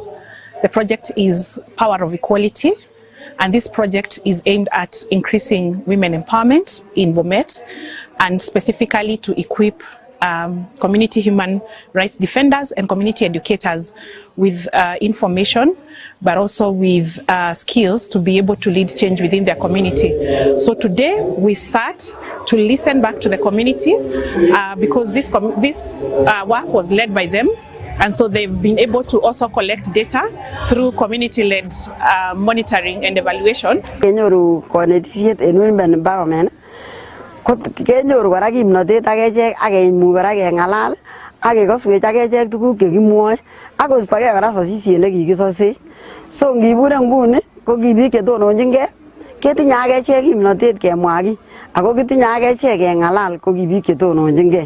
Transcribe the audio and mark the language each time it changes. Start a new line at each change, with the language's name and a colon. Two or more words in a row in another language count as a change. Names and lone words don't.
English: The project is Power of Equality, and this project is aimed at increasing women empowerment in Bomet and specifically to equip community human rights defenders and community educators with information, but also with skills to be able to lead change within their community. So today we sat to listen back to the community because this work was led by them, and so they've been able to also collect data through community-led monitoring and evaluation.
Kalenjin: Kenyoru kora kimnotet akechek akeimuch kora kengalal akekoswech akechek tuguk chekimwoe akostokei kora sasisiet nekikisosech. So ngibur nguni ko ki biik chetononjingei ketinye akechek kimnotet kemwa kiy ako kitinye akechek kengalal ko ki biik chetononjingei.